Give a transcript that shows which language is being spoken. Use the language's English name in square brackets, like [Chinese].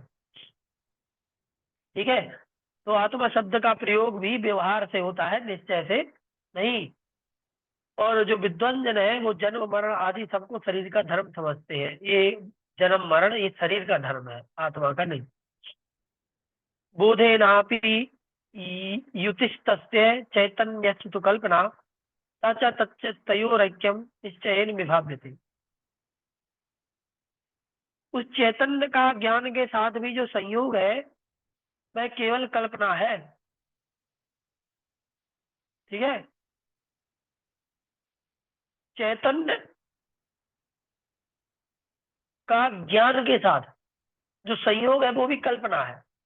[Hindi] ठीक है, तो आत्मा शब्द का प्रयोग भी व्यवहार से होता है, निश्चय से नहीं। और जो विद्वान जन है वो जन्म मरण आदि सबको शरीर का धर्म समझते हैं, ये जन्म मरण ये शरीर का धर्म है, आत्मा का नहीं। [Sanskrit] बोधेनापि युतिस्तस्य चैतन्यस्य तु कल्पना सा च तयोरैक्यम निश्चयेन विभाव्यते। [Hindi] उस चैतन्य का ज्ञान के साथ भी जो संयोग है वह केवल कल्पना है। ठीक है, चैतन्य का ज्ञान के साथ जो संयोग है वो भी कल्पना है।